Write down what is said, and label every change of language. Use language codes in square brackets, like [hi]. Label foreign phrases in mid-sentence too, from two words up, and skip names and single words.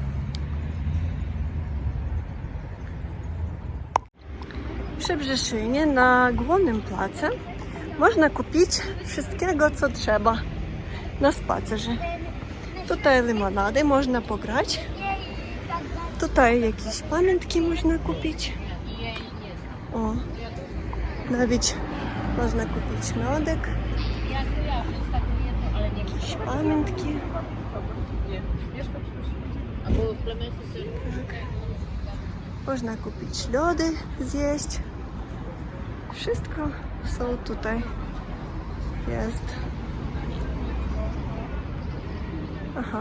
[pl] W Szczebrzeszynie na głównym placu można kupić wszystkiego, co trzeba na spacerze. Tutaj limonady można pograć. Tutaj jakieś pamiątki można kupić. [uk] О, навіть можна купити льодик, якісь пам'ятки. [pl] Tak. Można kupić lody, zjeść. Wszystko są tutaj. Jest. Aha.